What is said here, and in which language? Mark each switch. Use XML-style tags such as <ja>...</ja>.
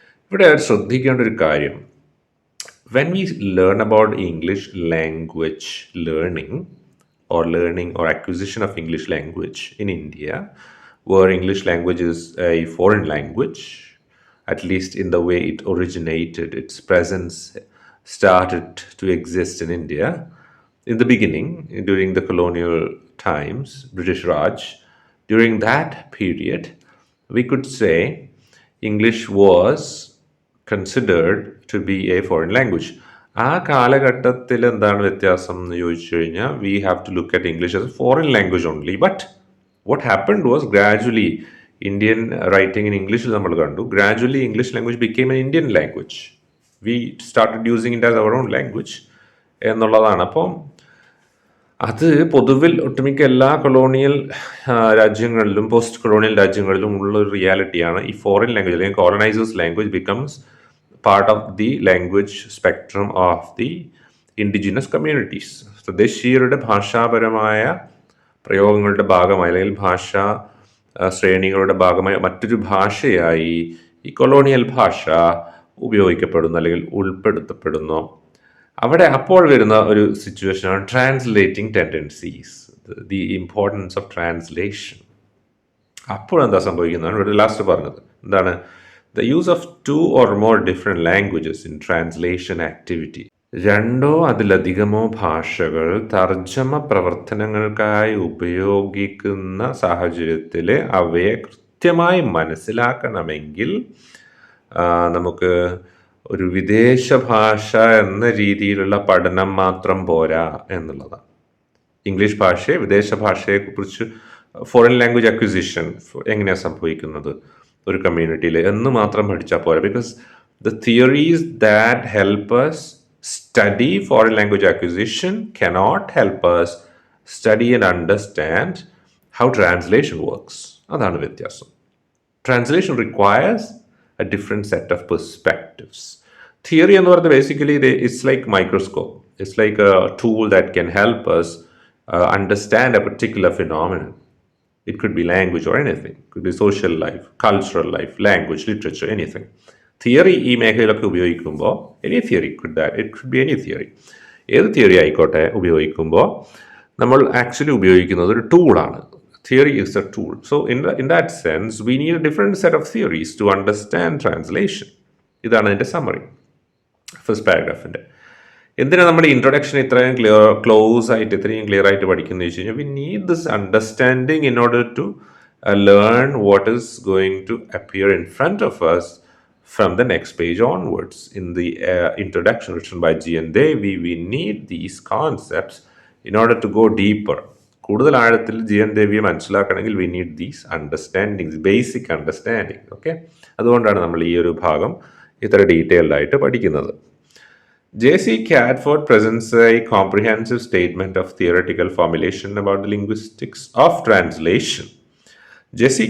<ml>ഇവിടെ ശ്രദ്ധിക്കേണ്ട ഒരു കാര്യം,</ml> <en>when we learn about English language learning or acquisition of English language in India, where English language is a foreign language, at least in the way it originated, its presence started to exist in India in the beginning, during the colonial times, British Raj. During that period, we could say English was considered to be a foreign language.</en> <ml>ആ കാലഘട്ടത്തിൽ എന്താണ് വ്യത്യാസം എന്ന് ചോദിച്ചു കഴിഞ്ഞാൽ,</ml> <en>We have to look at English as a foreign language only. But what happened was gradually Indian writing in ഇംഗ്ലീഷിൽ</en> <ml>നമ്മൾ കണ്ടു,</ml> <en>Gradually English language became an Indian language. We started using it as our own language എന്നുള്ളതാണ്.</en> <ml>അപ്പം അത് പൊതുവിൽ ഒട്ടുമിക്ക എല്ലാ colonial രാജ്യങ്ങളിലും പോസ്റ്റ് കൊളോണിയൽ രാജ്യങ്ങളിലും ഉള്ള ഒരു റിയാലിറ്റിയാണ്.</ml> <en>ഈ foreign language അല്ലെങ്കിൽ colonisers language becomes part of the language spectrum of the indigenous communities.</en> <ml>തദ്ദേശീയരുടെ ഭാഷാപരമായ പ്രയോഗങ്ങളുടെ ഭാഗമായി അല്ലെങ്കിൽ ഭാഷാ ശ്രേണികളുടെ ഭാഗമായി മറ്റൊരു ഭാഷയായി ഈ കൊളോണിയൽ ഭാഷ ഉപയോഗിക്കപ്പെടുന്നു അല്ലെങ്കിൽ ഉൾപ്പെടുത്തപ്പെടുന്നു. അവിടെ അപ്പോൾ വരുന്ന ഒരു സിറ്റുവേഷനാണ്</ml> <en>Translating tendencies, the importance of translation.</en> <ml>അപ്പോഴെന്താ സംഭവിക്കുന്നതാണ് ഇവിടെ ലാസ്റ്റ് പറഞ്ഞത്. എന്താണ്?</ml> <en>The use of 2 or more different languages in translation activity.</en> <ml>2 അതിലധികമോ ഭാഷകൾ തർജ്ജമ പ്രവർത്തനങ്ങൾക്കായി ഉപയോഗിക്കുന്ന സാഹചര്യത്തിൽ അവയെ കൃത്യമായി മനസ്സിലാക്കണമെങ്കിൽ നമുക്ക് ഒരു വിദേശ ഭാഷ എന്ന രീതിയിലുള്ള പഠനം മാത്രം പോരാ എന്നുള്ളതാണ്. ഇംഗ്ലീഷ് ഭാഷയെ വിദേശ ഭാഷയെക്കുറിച്ച് ഫോറിൻ ലാംഗ്വേജ് അക്വിസിഷൻ എങ്ങനെയാണ് സംഭവിക്കുന്നത് ഒരു കമ്മ്യൂണിറ്റിയിൽ എന്ന് മാത്രം പഠിച്ചാൽ പോരാ.</ml> <en>Because the theories that help us study foreign language acquisition cannot help us study and understand how translation works.</en> <ml>അതാണ് വ്യത്യാസം.</ml> <en>Translation requires a different set of perspectives. Theory</en> <ml>എന്ന് പറയുന്നത്</ml> <en>basically it's like microscope. It's like a tool that can help us understand a particular phenomenon. It could be language or anything. It could be social life, cultural life, language, literature, anything.</en> <ml>Theory ഈ മേഖലയിലൊക്കെ ഉപയോഗിക്കുമ്പോൾ</ml> <en>any theory it could be any theory,</en> <ml>ഏത് theory ആയിക്കോട്ടെ ഉപയോഗിക്കുമ്പോൾ നമ്മൾ actually ഉപയോഗിക്കുന്നത് ഒരു ടൂളാണ്.</ml> <en>Theory is a tool. So in that sense we need a different set of theories to understand translation.</en> <ml>ഇതാണ് അതിൻ്റെ സമ്മറി ഫസ്റ്റ് പാരഗ്രാഫിൻ്റെ. എന്തിനാണ് നമ്മൾ ഇൻട്രൊഡക്ഷൻ ഇത്രയും ഇത്രയും ക്ലിയർ ആയിട്ട് പഠിക്കുന്നത് വെച്ച് കഴിഞ്ഞാൽ</ml> <en>We need this understanding in order to learn what is going to appear in front of us from the next page onwards. In the introduction written by G.N. Devi, we need these concepts in order to go deeper.</en> <ml>കൂടുതൽ ആഴത്തിൽ G.N. ദേവിയെ മനസ്സിലാക്കണമെങ്കിൽ</ml> <en>we need these understandings, basic understanding.</en> <ml>Okay, അതുകൊണ്ടാണ് നമ്മൾ ഈ ഒരു ഭാഗം ഇത്ര ഡീറ്റെയിൽഡ് ആയിട്ട് പഠിക്കുന്നത്. J.C.</ml> <en>Catford presents a comprehensive statement of theoretical formulation about the linguistics of translation. J.C.</en>